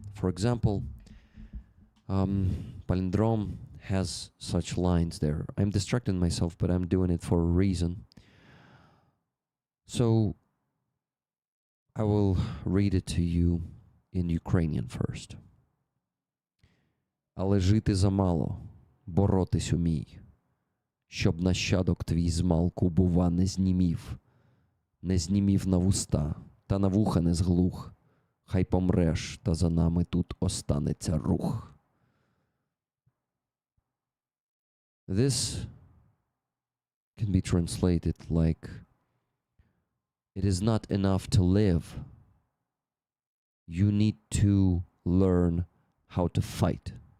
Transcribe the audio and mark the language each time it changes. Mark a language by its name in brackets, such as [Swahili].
[English] For example, Palindrome has such lines there. I'm distracting myself, but I'm doing it for a reason. So I will read it to you in Ukrainian first. [Ukrainian] Але жити замало, боротись умій, щоб нащадок твій змалку, бува, не знімів на вуста, та на вуха не зглух, хай помреш, та за нами тут останеться рух. [English] This can be translated like, it is not enough to live. You need to learn how to fight.